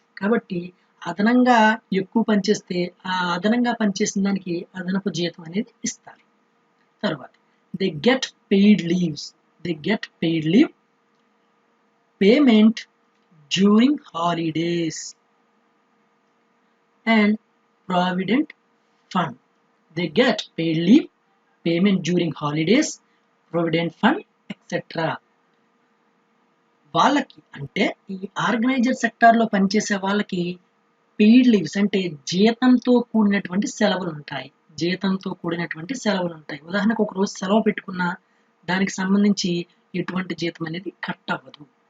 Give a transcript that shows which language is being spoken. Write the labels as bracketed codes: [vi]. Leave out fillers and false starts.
[te] కాబట్టి అదనంగా ఎక్కువ పనిచేస్తే ఆ అదనంగా పనిచేసిన దానికి అదనపు జీతం అనేది ఇస్తారు. [en] తర్వాత they get paid leaves. They get paid leave, payment during holidays and provident fund. They get paid leave, payment during holidays, provident fund, etc. [te] వాళ్ళకి అంటే ఈ ఆర్గనైజర్ సెక్టార్లో పనిచేసే వాళ్ళకి పెయిడ్ లీవ్స్ అంటే జీతంతో కూడినటువంటి సెలవులు ఉంటాయి. జీతంతో కూడినటువంటి సెలవులు ఉంటాయి. ఉదాహరణకు ఒక రోజు సెలవు పెట్టుకున్న దానికి సంబంధించి ఎటువంటి జీతం అనేది కట్ అవ్వదు.